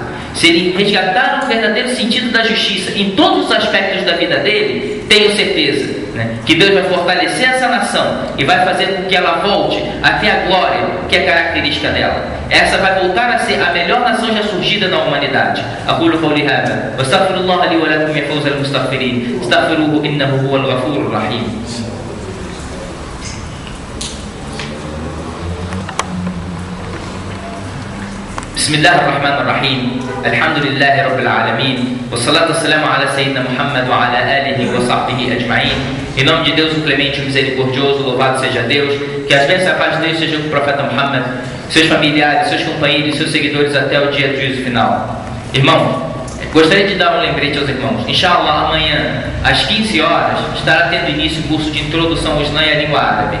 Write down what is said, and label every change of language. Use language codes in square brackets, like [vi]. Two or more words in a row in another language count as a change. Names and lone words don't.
[pt] Se ele resgatar o verdadeiro sentido da justiça em todos os aspectos da vida dele, tenho certeza, né, que Deus vai fortalecer essa nação e vai fazer com que ela volte até a glória que é característica dela. Essa vai voltar a ser a melhor nação já surgida na humanidade. [ar] Aquilo قولي هذا واستغفر الله لي ولكم يا فوز المستغفرين استغفروه إنه هو الغفور الرحيم. بسم الله الرحمن الرحيم الحمد لله رب العالمين والصلاة والسلام على سيدنا محمد وعلى آله وصحبه أجمعين. [pt] Em nome de Deus, o clemente e misericordioso, louvado seja Deus, que as bênçãos e a paz de Deus sejam com o profeta Muhammad, seus familiares, seus companheiros e seus seguidores até o dia do juízo final. Irmão, gostaria de dar um lembrete aos irmãos. Inshallah, amanhã, às 15 horas, estará tendo início o curso de introdução ao Islã e à língua árabe.